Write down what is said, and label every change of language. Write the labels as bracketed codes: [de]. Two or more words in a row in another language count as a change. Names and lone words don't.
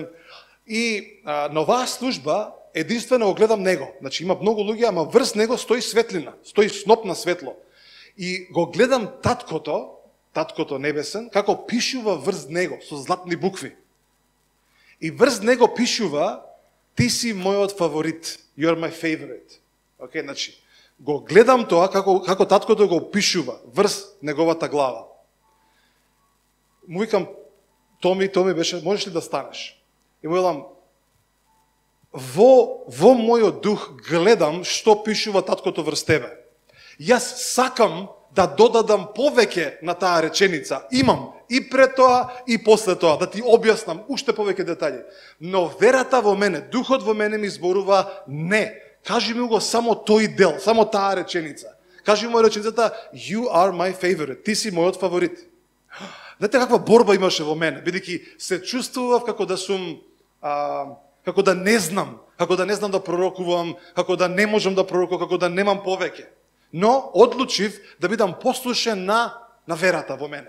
[mk] И на оваа служба единствено го гледам него. Значи има многу луѓе, ама врз него стои светлина, стои сноп на светло. И го гледам таткото небесен, како пишува врз него со златни букви. И врз него пишува: ти си мојот фаворит. [en] You are my favorite. [mk] Океј, значи, го гледам тоа како таткото го пишува врз неговата глава. Му викам: Томи беше, можеш ли да станеш? И му велам: во мојот дух гледам што пишува таткото врз тебе. Јас сакам да додадам повеќе на таа реченица. Имам и пред тоа и после тоа, да ти објаснам уште повеќе детали. Но верата во мене, духот во мене ми зборува: не, кажи ми го само тој дел, само таа реченица. Кажи ми реченицата: [en] you are my favorite, [mk] ти си мојот фаворит. Знаете каква борба имаше во мене, бидејќи се чувствував како да сум, како да не знам да пророкувам, како да не можам да пророкувам, како да немам повеќе. Но одлучив да бидам послушен на верата во мене.